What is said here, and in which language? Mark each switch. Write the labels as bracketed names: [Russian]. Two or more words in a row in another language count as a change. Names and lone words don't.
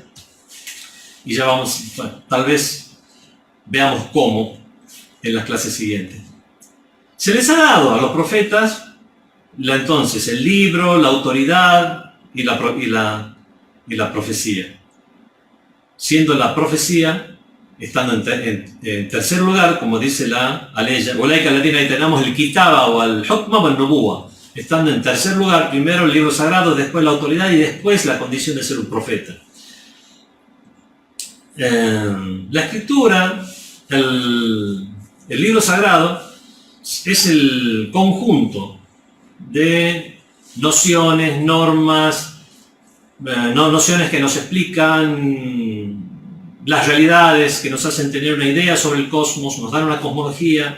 [Spanish] Y ya vamos, bueno, tal vez veamos cómo en las clases siguientes. Se les ha dado a los profetas entonces el libro, la autoridad y la profecía. Siendo la profecía, estando en tercer lugar, como dice la aleya, [Arabic] أولئك الذين آتيناهم ال كتاب أو الحكم والنبوة. [Spanish] Estando en tercer lugar, primero el libro sagrado, después la autoridad y después la condición de ser un profeta. La escritura, el libro sagrado, es el conjunto de nociones, normas, nociones que nos explican las realidades, que nos hacen tener una idea sobre el cosmos, nos dan una cosmología.